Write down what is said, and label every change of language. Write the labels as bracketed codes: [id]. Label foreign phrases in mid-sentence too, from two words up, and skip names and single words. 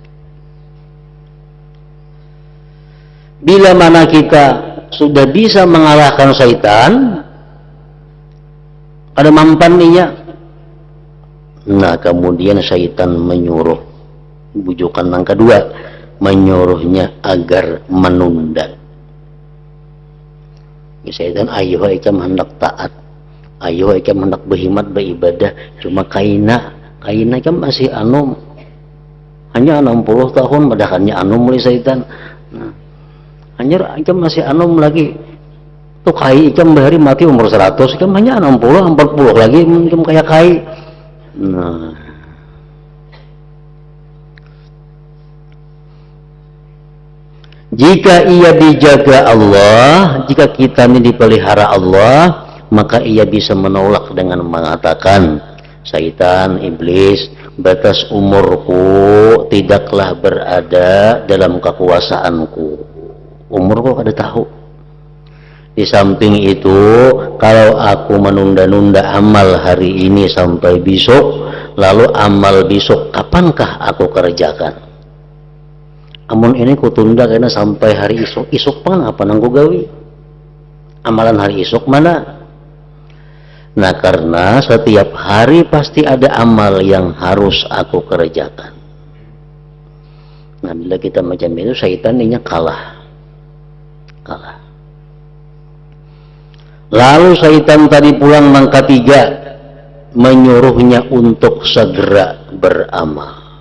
[id] Bila mana kita sudah bisa mengalahkan syaitan, ada mampannya. Nah, kemudian syaitan menyuruh, bujukan yang kedua, menyuruhnya agar menunda. Syaitan, [bjn] ayo ikam hendak taat, ayo ikam hendak berkhidmat beribadah, cuma kaina ikam masih anum, hanya 60 tahun, padahalnya anum oleh syaitan. Nah, hanya ikam masih anum lagi. Tuh kai ikam bahari mati umur 100, ikam hanya 60, 40 lagi ikam kayak kai. [id] Nah, jika ia dijaga Allah, jika kita ini dipelihara Allah, maka ia bisa menolak dengan mengatakan, syaitan, iblis, batas umurku tidaklah berada dalam kekuasaanku. [bjn] Umurku kada tahu. [id] Di samping itu, kalau aku menunda-nunda amal hari ini sampai besok, lalu amal besok kapankah aku kerjakan? [bjn] Amun ini kutunda karena sampai hari isuk pan apa nang gawi? Amalan hari isuk mana? [id] Nah, karena setiap hari pasti ada amal yang harus aku kerjakan. Nah, bila kita macam itu, syaitan ini kalah. Lalu syaitan tadi pulang yang ketiga, menyuruhnya untuk segera beramal.